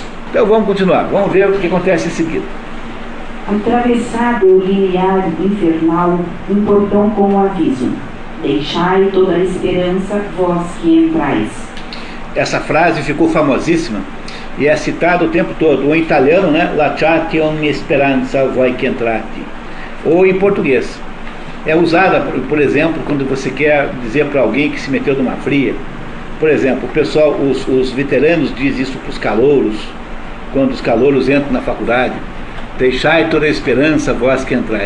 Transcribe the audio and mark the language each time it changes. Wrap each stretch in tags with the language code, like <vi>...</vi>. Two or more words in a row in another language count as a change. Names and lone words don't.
<pt>Então vamos continuar, vamos ver o que acontece em seguida. Atravessado o limiar infernal, um portão com o aviso: deixai toda a esperança, vós que entrais. Essa frase ficou famosíssima e é citada o tempo todo. O em italiano, né?</pt> <it>Lasciate ogni speranza, voi che entrate.</it> <pt>Ou em português. É usada, por exemplo, quando você quer dizer para alguém que se meteu numa fria. Por exemplo, o pessoal, os veteranos dizem isso para os calouros, quando os calouros entram na faculdade: deixai toda a esperança, vós que entrais.</pt>